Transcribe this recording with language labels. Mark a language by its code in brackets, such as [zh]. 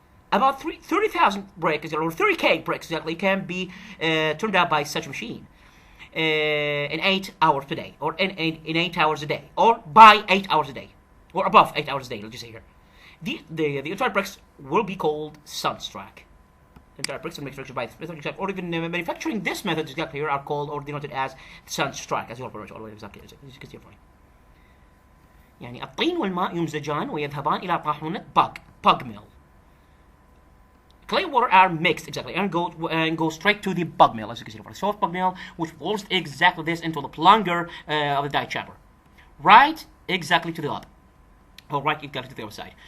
[en] About 30,000 bricks, or 30K bricks exactly, can be turned out by such a machine in 8 hours per day, or in 8 hours a day, or by 8 hours a day. Or above 8 hours a day, let's just say here. The entire bricks will be called sunstruck. The entire bricks are manufactured by or even manufacturing this method exactly here are called or denoted as sunstruck as well for exactly as you can see here. [ar] يعني الطين والماء يمزجان ويذهبان إلى طاحونة pug mill. [en] Clay and water are mixed exactly and go straight to the pug mill as you can see here. Soft pug mill which rolls exactly this into the plunger of the die chamber. Right exactly to the other. Or right exactly to the other side.